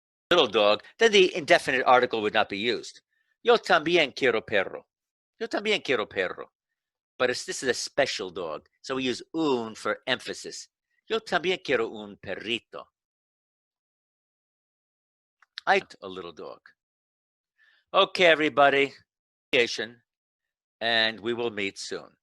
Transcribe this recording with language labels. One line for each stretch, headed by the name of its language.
English: Little dog, then the indefinite article would not be used.
Spanish: Yo también quiero perro. Yo también quiero perro.
English: But this is a special dog, so we use un for emphasis.
Spanish: Yo también quiero un perrito.
English: I want a little dog. Okay, everybody, and we will meet soon.